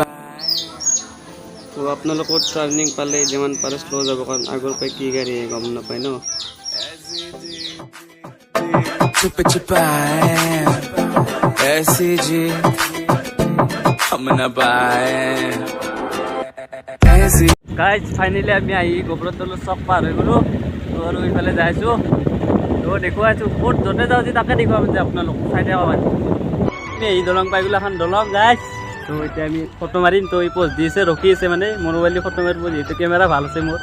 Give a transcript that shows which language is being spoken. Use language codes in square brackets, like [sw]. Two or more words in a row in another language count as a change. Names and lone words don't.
[as] তো আপোনালোকৰ টাৰ্ণিং পালে যিমান পাৰে শ্ল' যাব, কাৰণ আগৰ পৰাই কি গাড়ী গম নাপায় ন। [hi] छुप छिपाए ऐसी जी हम न पाए ऐसी। [as] গাইজ ফাইনেলি আমি আহি গোবৰতলৰ চক পাৰ হৈ গ'লোঁ। তো আৰু এইফালে যাইছোঁ। তো দেখুৱাইছোঁ ক'ত য'তে যাওঁ যে তাকে দেখুৱাম যে আপোনালোক চাই থাকা মানে। এই দলং পাই গ'লোঁ, এখন দলং গাইজ। তো এতিয়া আমি ফটো মাৰিম। তো এই প'জ দিছে, ৰখি আছে মানে মোৰ মোবাইল ফটো মাৰিব, যিহেতু কেমেৰা ভাল আছে মোৰ।